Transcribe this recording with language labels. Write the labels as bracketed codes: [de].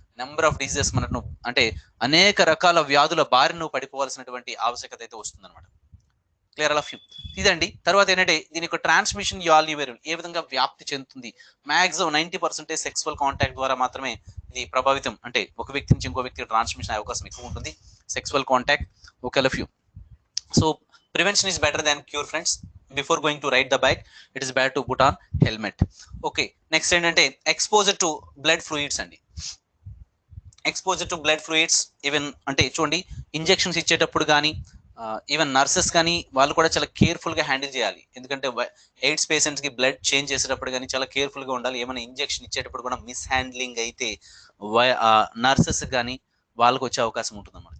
[te] Number of diseases మనకు అంటే అనేక రకాల వ్యాధుల బారిన నువ్వు పడిపోవాల్సినటువంటి ఆవశ్యకత అయితే వస్తుంది అనమాట. [en] Clear all of you. [te] ఇదండి. తర్వాత ఏంటంటే దీని యొక్క ట్రాన్స్మిషన్ ఏ విధంగా వ్యాప్తి చెందుతుంది. మ్యాక్సిమం 90% సెక్సువల్ కాంటాక్ట్ ద్వారా మాత్రమే ఇది ప్రభావితం, అంటే ఒక వ్యక్తి నుంచి ఇంకో వ్యక్తికి ట్రాన్స్మిషన్ అయ్యే అవకాశం ఎక్కువ ఉంటుంది. Sexual contact. [en] Okay all of you. So prevention is better than cure friends. Before going to ride the bike, it is better to put on helmet. Okay, next [te] ఏంటంటే [en] exposure to blood fluids అండి. [te] Exposure to blood fluids even అంటే చూడండి injections ఇచ్చేటప్పుడు కానీ even nurses కానీ వాళ్ళు కూడా చాలా కేర్ఫుల్గా హ్యాండిల్ చేయాలి. ఎందుకంటే ఎయిడ్స్ పేషెంట్స్కి బ్లడ్ చేంజ్ చేసేటప్పుడు కానీ చాలా కేర్ఫుల్గా ఉండాలి. ఏమైనా ఇంజెక్షన్ ఇచ్చేటప్పుడు కూడా మిస్ హ్యాండ్లింగ్ అయితే నర్సెస్ కానీ వాళ్ళకు వచ్చే అవకాశం ఉంటుంది అన్నమాట.